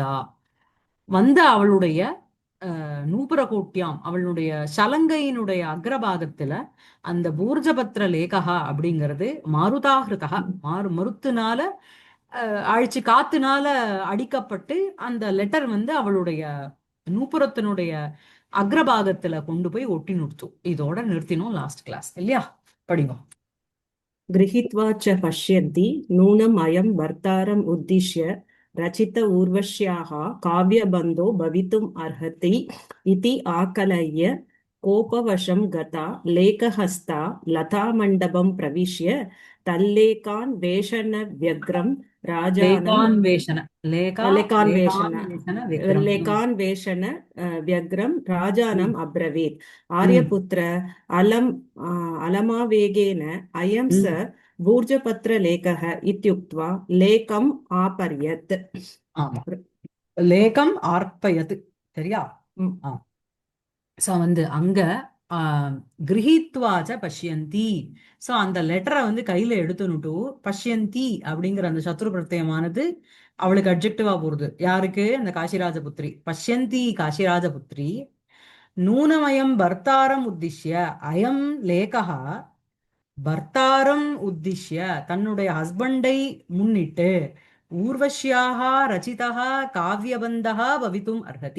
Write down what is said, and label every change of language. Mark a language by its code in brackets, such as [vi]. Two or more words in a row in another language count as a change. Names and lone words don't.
[ta] அவளுடைய நூபுரகோட்டியாம், அவளுடைய சலங்கையினுடைய அக்ரபாகத்துல அந்த [sa] भूर्जपत्र लेखा [ta] அப்படிங்கிறது மாருதாகிருதா, மருத்துனால அழிச்சு காத்துனால அடிக்கப்பட்டு அந்த லெட்டர் அவளுடைய நூபுரத்தினுடைய அக்ரபாகத்துல கொண்டு போய் ஒட்டி நிறுத்தும். இதோட நிறுத்தினோம் [en] last class [ta] இல்லையா? படிங்க. [sa] गृहीत्वा च पश्यन्ति नूनम् अयं भर्तारम् उद्दिश्य रचित ऊर्वश्याः काव्यबन्धो भवितुम् अर्हति इति आकलय्य कोपवशं गता लेखहस्ता लतामण्डपं प्रविश्य तल्लेकान् वेषणव्यग्रं राजानं लेकान्वेषण व्यग्रं राजानम् अब्रवीत्। आर्यपुत्र अलमावेगेन अयं स भूर्जपत्रलेखः इत्युक्त्वा लेकम् आपर्यत्. लेकम् आर्पयत्. [ta] சரியா? ஸோ அங்க [sa] गृहीत्वा च पश्यन्ति. [ta] ஸோ அந்த லெட்டரை கையில எடுத்துனுட்டு பஷ்யந்தி அப்படிங்கிற அந்த சத்ரு பிரத்யமானது அவளுக்கு அப்ஜெக்டிவா போறது. யாருக்கு? அந்த காசிராஜபுத்திரி. [sa] पश्यन्ति काशिराजपुत्री नूनमयं भर्तारम् उद्दिश्य, अयं लेखा भर्तारम् उद्दिश्य, அயம் லேகா பர்த்தாரம் உத்திஷ்ய, [ta] தன்னுடைய ஹஸ்பண்டை முன்னிட்டு [sa] ऊर्वश्याः रचिता काव्यबन्धा भवितुम् अर्हति.